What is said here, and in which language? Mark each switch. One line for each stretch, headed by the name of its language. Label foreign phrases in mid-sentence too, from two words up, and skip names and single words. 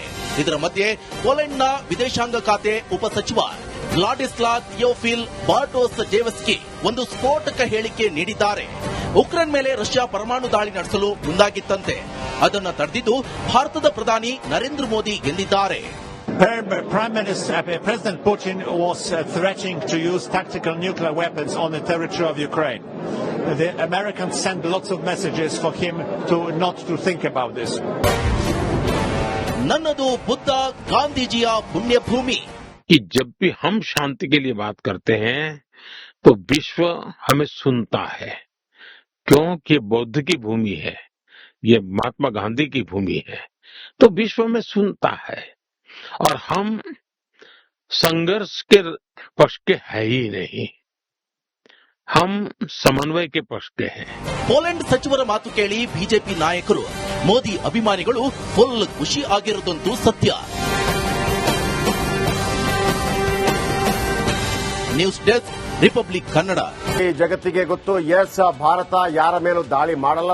Kannada: ಇದರ ಮಧ್ಯೆ ಪೋಲೆಂಡ್ನ ವಿದೇಶಾಂಗ ಖಾತೆ ಉಪಸಚಿವ ವ್ಲಾಡಿಸ್ಲಾ ಥಿಯೋಫಿಲ್ ಬಾರ್ಟೋಸಜೇವ್ಸ್ಕಿ ಒಂದು ಸ್ಫೋಟಕ ಹೇಳಿಕೆ ನೀಡಿದ್ದಾರೆ. ಉಕ್ರೇನ್ ಮೇಲೆ ರಷ್ಯಾ ಪರಮಾಣು ದಾಳಿ ನಡೆಸಲು ಮುಂದಾಗಿತ್ತಂತೆ. ಅದನ್ನು ತಡೆದಿದ್ದು ಭಾರತದ ಪ್ರಧಾನಿ ನರೇಂದ್ರ ಮೋದಿ ಎಂದಿದ್ದಾರೆ.
English: President Putin was threatening to use tactical nuclear weapons on the territory of Ukraine. The Americans sent lots of messages for him not to think about this.
Kannada: ನನ್ನದು ಬುದ್ಧ ಗಾಂಧೀಜಿಯ ಪುಣ್ಯ ಭೂಮಿ.
Hindi: कि जब भी हम शांति के लिए बात करते हैं तो विश्व हमें सुनता है, क्योंकि बौद्ध की भूमि है, ये महात्मा गांधी की भूमि है, तो विश्व में सुनता है. और हम संघर्ष के पक्ष के है ही नहीं, हम समन्वय के पक्ष के हैं.
Kannada: ಪೋಲೆಂಡ್ ಸಚಿವರ ಮಾತು ಕೇಳಿ ಬಿಜೆಪಿ ನಾಯಕರು, ಮೋದಿ ಅಭಿಮಾನಿಗಳು ಫುಲ್ ಖುಷಿ ಆಗಿರೋದಂತೂ ಸತ್ಯ.
English: News Desk,
Kannada: ರಿಪಬ್ಲಿಕ್ ಕನ್ನಡ. ಈ ಜಗತ್ತಿಗೆ ಗೊತ್ತು ಎಸ್ ಭಾರತ ಯಾರ ಮೇಲೂ ದಾಳಿ ಮಾಡಲ್ಲ.